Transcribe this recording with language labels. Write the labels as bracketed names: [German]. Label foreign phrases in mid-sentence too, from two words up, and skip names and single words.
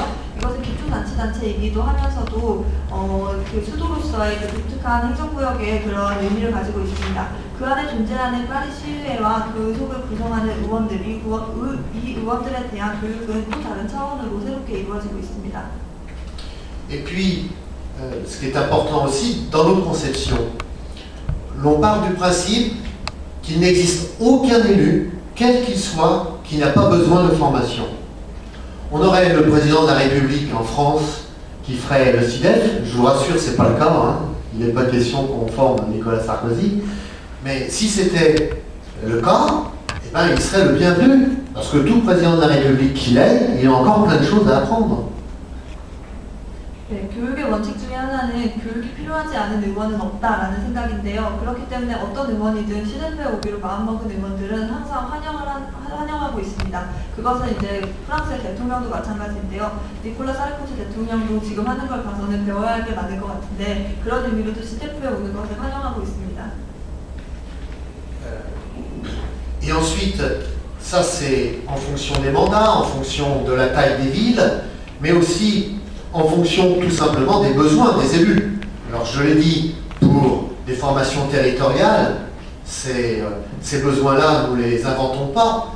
[Korean] 이것은 기초자치단체이기도 하면서도 그 수도로서의 그 독특한 행정구역의 그런 의미를 가지고 있습니다. 그 안에 존재하는 파리 시의회와 그 속을 구성하는 의원들, 이 의원들에 대한 교육은 또 다른 차원으로 새롭게 이루어지고 있습니다. [French] Et puis, ce qui est important aussi, dans notre conception, l'on part du principe qu'il n'existe aucun élu, quel qu'il soit, qui n'a pas besoin de formation. On aurait le président de la République en France qui ferait le SIDEF, je vous rassure, ce n'est pas le cas, hein. Il n'est pas question qu'on forme Nicolas Sarkozy, mais si c'était le cas, eh ben, il serait le bienvenu, parce que tout président de la République qu'il est, il a encore plein de choses à apprendre. [Korean] 네, 교육의 원칙 중에 하나는 교육이 필요하지 않은 의원은 없다라는 생각인데요. 그렇기 때문에 어떤 의원이든 시대표에 오기로 마음먹은 의원들은 항상 환영하고 있습니다. 그것은 이제 프랑스의 대통령도 마찬가지인데요. 니콜라 사르코지 대통령도 지금 하는 걸 봐서는 배워야 할 게 많을 것 같은데 그런 의미로도 시대표에 오는 것을 환영하고 있습니다. [French] Et ensuite, ça c'est en fonction des mandats, en fonction de la taille des villes, mais aussi en fonction tout simplement des besoins des élus. Alors je l'ai dit, pour des formations territoriales, ces besoins-là, nous ne les inventons pas.